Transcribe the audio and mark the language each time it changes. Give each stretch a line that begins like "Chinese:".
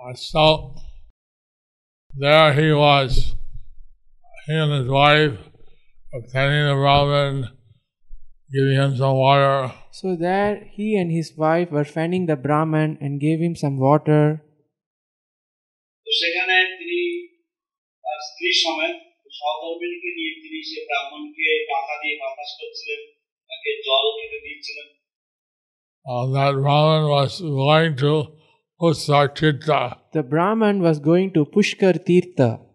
English: So there he was, he and his wife, attending the Brahman, giving him some water. So there he and his wife were fanning the Brahman and gave him some water.
Bangla: তো সেখানে তিনি তার স্ত্রী সমেত সহধর্মিণীকে নিয়ে তিনি সে ব্রাহ্মণকে পাখা দিয়ে বাতাস করছিলেন, তাকে জল খেতে দিচ্ছিলেন।
English: That Brahman was going to Pushkar Tirtha. The Brahman was going to Pushkar Tirtha.